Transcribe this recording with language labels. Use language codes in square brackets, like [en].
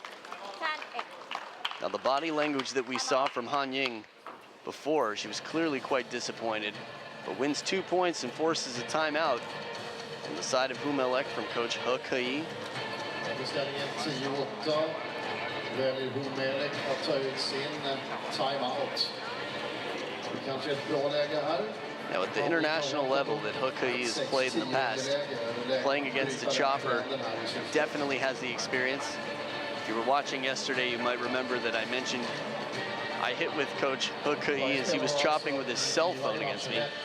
[en] 10-8. Now the body language that we saw from Han Ying before, she was clearly quite disappointed, but wins 2 points and forces a timeout on the side of Melek from coach He Kai. [sv] Beställningen 10-8. Väljer Melek att ta ut sin timeout. Det kanske är ett bra läge här. [en] Now at the international level that He Kai has played in the past, playing against a chopper, definitely has the experience. If you were watching yesterday, you might remember that I mentioned I hit with coach He Kai as he was chopping with his cell phone against me.